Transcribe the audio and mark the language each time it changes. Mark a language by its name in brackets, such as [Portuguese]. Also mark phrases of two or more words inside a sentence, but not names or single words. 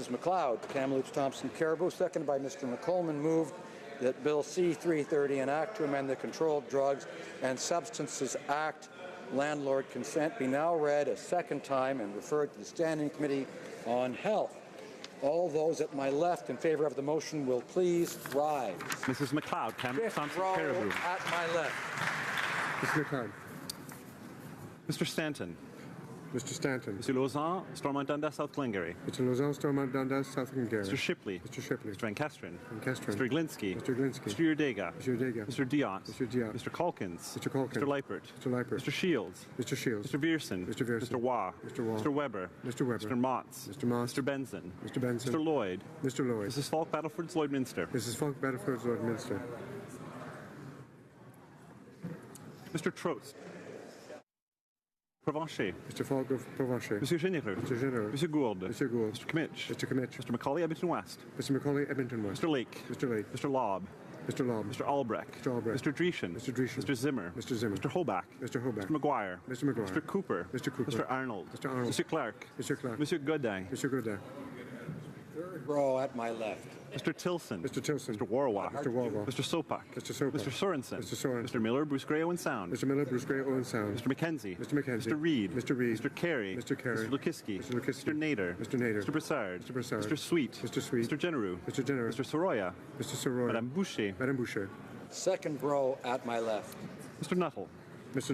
[English] McLeod, Kamloops, Thompson, Caribou, seconded by Mr. McColman, moved that Bill C-330, an act to amend the Controlled Drugs and Substances Act, landlord consent, be now read a second time and referred to the Standing Committee on Health. All those at my left in favor of the motion will please rise. Mrs. McLeod, Kamloops, Thompson, Caribou. At my left. Mr. McLeod. Mr. Stanton. Mr. Stanton. Mr. Lausanne, Stormont Dundas, South Glengarry. Mr. Lausanne, Stormont Dundas, South Glengarry. Mr. Shipley. Mr. Shipley. Mr. Van Kesteren. Van Kesteren. Mr. Glinsky. Mr. Glinsky. Mr. Urdega. Mr. Urdega. Mr. Diot. Mr. Diot. Mr. Calkins. Mr. Calkins. Mr. Leipert. Mr. Leipert. Mr. Shields. Mr. Shields. Mr. Viersen. Mr. Viersen. Mr. Waugh. Mr. Waugh. Mr. Weber. Mr. Weber. Mr. Motz. Mr. Motz. Mr. Benson. Mr. Benson. Mr. Lloyd. Mr. Lloyd. Mrs. Falk, Battleford, Lloydminster. Mrs. Falk, Battleford, Lloydminster. Mr. Trost. Provencher. Mr. Falk of Provencher. Monsieur Généreux. Mr. Généreux. Monsieur Gould. Mr. Gould. Mr. Kmitch. Mr. Kmitch. Mr. Macaulay, Edmonton West. Mr. Macaulay, Edmonton West. Mr. Lake. Mr. Lake. Mr. Lobb. Mr. Lobb. Mr. Albrecht. Mr. Albrecht. Mr. Dreeshen. Mr. Dreeshen. Mr. Zimmer. Mr. Zimmer. Mr. Hoback. Mr. Hoback. Mr. McGuire. Mr. McGuire. Mr. Cooper. Mr. Cooper. Mr. Arnold. Mr. Arnold. Mr. Clark. Mr. Clark. Monsieur Godin. Mr. Godin. Third row at my left. Mr. Tilson. Mr. Tilson. Mr. Warwa. Mr. Warwa. Mr. Sopak. Mr. Sopak. Mr. Sorensen. Mr. Sorensen. Mr. Miller, Bruce Gray, Owen Sound. Mr. Miller, Bruce Gray, Owen Sound. Mr. McKenzie. Mr. McKenzie. Mr. Reed. Mr. Reed. Mr. Carey. Mr. Carey. Mr. Lukiski. Mr. Lukiski. Mr. Nader. Mr. Nader. Mr. Broussard. Mr. Broussard. Mr. Sweet. Mr. Sweet. Mr. Genereux. Mr. Genereux. Mr. Soroya. Mr. Soroya. Madame Boucher. Madame Boucher. Second row at my left. Mr. Nuttall.